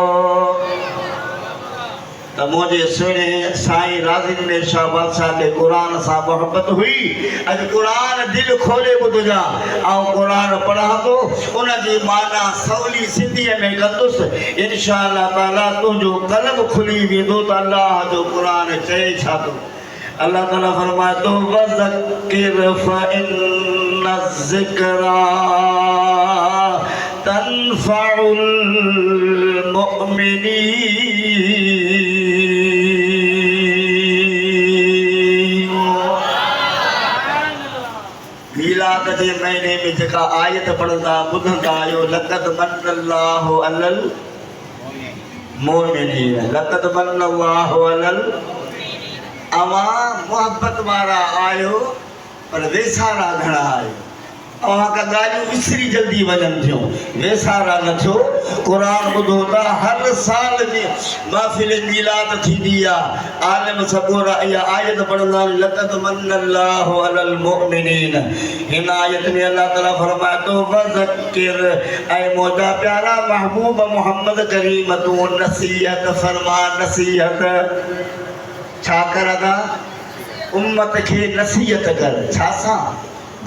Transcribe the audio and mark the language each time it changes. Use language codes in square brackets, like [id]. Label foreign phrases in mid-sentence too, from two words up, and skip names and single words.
[sd] त मुंहिंजे सुहिणे साईं राज़िन शाह बादशाह खे क़ुर सां मोहबत हुई। अॼु क़ुर दिलि खोले ॿुधजा, ऐं क़ुर पढ़ंदो, उनजी माना सवली सिंधीअ में कंदुसि। [ar] إن شاء الله تعالى [sd] तुंहिंजो क़ल्ब खुली वेंदो त अल्लाह जो क़ुर चए छा थो। [ar] الله تعالى [sd] फरमाए थो [ar] وذكر فإن الذكرى تنفع المؤمنين. [sd] मीलाद जे महीने में जेका आयत पढ़ंदा ॿुधंदा आहियो, [ar] لقد من الله على المؤمنين لقد من الله على. [sd] अवां मोहब्बत वारा आहियो पर वेसारा घणा आहियो। अवां का ॻाल्हियूं विसरी जल्दी वञनि थियूं, वेसारा न थियो। क़ुर ॿुधो था, हर साल में महफ़िल मीलाद थींदी आहे। आलिम सबूरा इहा आयत पढ़ंदा आहिनि [ar] لقد من الله على المؤمنين. [sd] हिन आयत में [ar] الله تعالى [sd] फरमाए थो वज़किर, ऐं मुंहिंजा प्यारा महबूब मोहम्मद करीम तूं नसीहत फरमा। नसीहत छा कर था? उम्मत खे नसीहत कर। छा सां?